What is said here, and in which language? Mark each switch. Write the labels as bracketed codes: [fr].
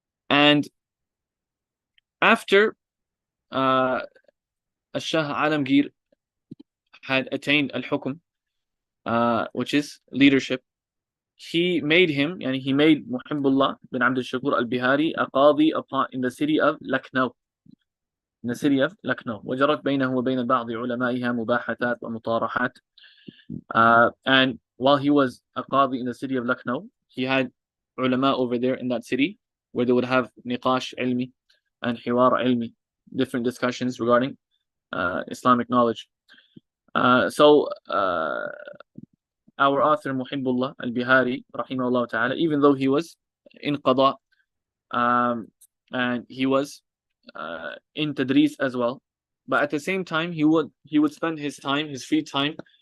[en] And after Shah Alamgir had attained al-Hukm, which is leadership, he made Muhibbullah bin Abd al-Shakur al-Bihari a qadi in the city of Lucknow. [ar] وجرت بينه وبين بعض علمائها مباحثات ومطارحات. [en] And while he was a qadi in the city of Lucknow, he had ulama over there in that city, where they would have niqash ilmi and hiwar ilmi, different discussions regarding Islamic knowledge. So our author Muhibbullah al-Bihari, rahimahullah ta'ala, even though he was in qada, and he was in tadris as well, but at the same time he would spend his free time